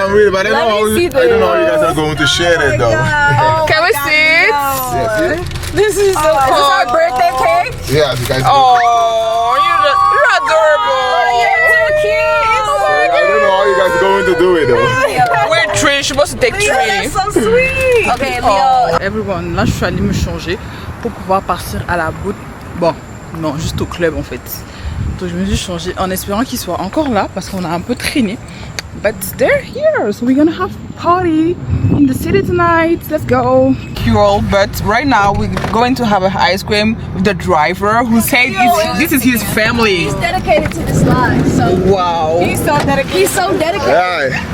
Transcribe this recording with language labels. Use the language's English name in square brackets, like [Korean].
[English] it, but I don't know how you guys are going to share it though. Can we see it? Yeah, see? This is so cool. Is this our birthday cake? Yeah, you guys. Oh, you're adorable. You're so cute. I don't know how you guys are going to do it though. We're three. You're supposed to take three. That's so sweet. Okay, Leo. Oh, everyone, [French] là je suis allée me changer pour pouvoir partir à la bout. Bon, non, juste au club en fait. Donc je me suis changée en espérant qu'ils soient encore là parce qu'on a un peu traîné. [English] But they're here, so we're gonna have a party in the city tonight. Let's go. Cool, but right now we're going to have an ice cream with the driver who said this is his family. He's dedicated to this life, so Wow. he's so dedicated. Yeah.